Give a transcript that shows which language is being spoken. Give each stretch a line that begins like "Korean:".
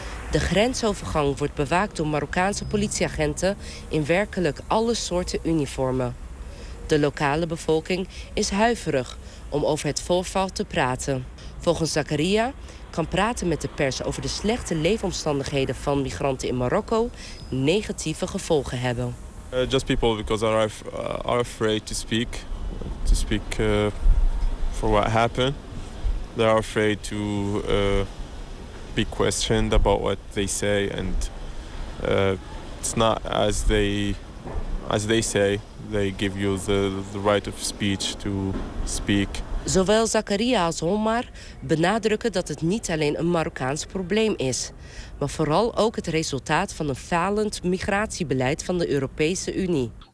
Dutch: De grensovergang wordt bewaakt door Marokkaanse politieagenten in werkelijk alle soorten uniformen. De lokale bevolking is huiverig om over het voorval te praten. Volgens Zakaria kan praten met de pers over de slechte leefomstandigheden van migranten in Marokko negatieve gevolgen hebben.
English: Just people because are afraid to speak. To speak for what happened. They are afraid to be questioned about what they say. And it's not as they say. They give you the right of speech to speak.
Dutch: Zowel Zakaria als Omar benadrukken dat het niet alleen een Marokkaans probleem is, maar vooral ook het resultaat van een falend migratiebeleid van de Europese Unie.